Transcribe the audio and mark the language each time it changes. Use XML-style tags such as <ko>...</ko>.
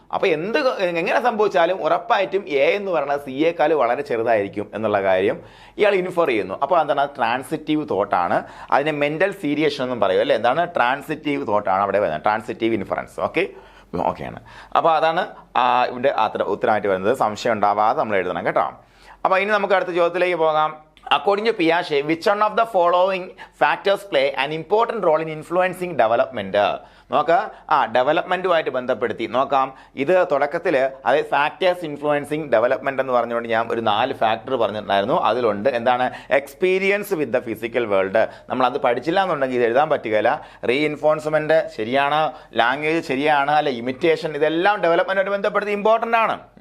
<ml>അപ്പോൾ എങ്ങനെ സംഭവിച്ചാലും ഉറപ്പായിട്ടും എ എന്ന് പറയുന്നത് സിയേക്കാൾ വളരെ ചെറുതായിരിക്കും എന്നുള്ള കാര്യം ഇയാൾ ഇൻഫർ ചെയ്യുന്നു. അപ്പോൾ എന്താണ്, ട്രാൻസിറ്റീവ് തോട്ടാണ്. അതിനെ മെന്റൽ സീരിയേഷൻ എന്നും പറയും അല്ലേ. എന്താണ്, ട്രാൻസിറ്റീവ് തോട്ടാണ് അവിടെ വരുന്നത്, ട്രാൻസിറ്റീവ് ഇൻഫറൻസ്. ഓക്കെയാണ്. അപ്പോൾ അതാണ് ഇവിടെ ഉത്തരമായിട്ട് വരുന്നത്. സംശയം ഉണ്ടാവാതെ നമ്മൾ എഴുതണം കേട്ടോ. അപ്പോൾ ഇനി നമുക്ക് അടുത്ത ചോദ്യത്തിലേക്ക് പോകാം.</ml> <en>According to Piaget, which one of the following factors play an important role in influencing development?</en> <ml>നോക്കാം, ഡെവലപ്മെൻറ്റുമായിട്ട് ബന്ധപ്പെടുത്തി നോക്കാം. ഇത് തുടക്കത്തിൽ അതായത് ഫാക്ടേഴ്സ് ഇൻഫ്ലുവൻസിങ് ഡെവലപ്മെൻറ്റ് എന്ന് പറഞ്ഞുകൊണ്ട് ഞാൻ ഒരു 4 ഫാക്ടർ പറഞ്ഞിട്ടുണ്ടായിരുന്നു. അതിലുണ്ട് എന്താണ്, experience with the physical world. നമ്മളത് പഠിച്ചില്ല എന്നുണ്ടെങ്കിൽ ഇത് എഴുതാൻ പറ്റുകയില്ല. റീഇൻഫോഴ്സ്മെൻറ്റ് ശരിയാണ്, ലാംഗ്വേജ് ശരിയാണ്, അല്ലെ ഇമിറ്റേഷൻ, ഇതെല്ലാം ഡെവലപ്മെൻറ്റുമായിട്ട് ബന്ധപ്പെടുത്തി ഇമ്പോർട്ടൻ്റ് ആണ്.</ml>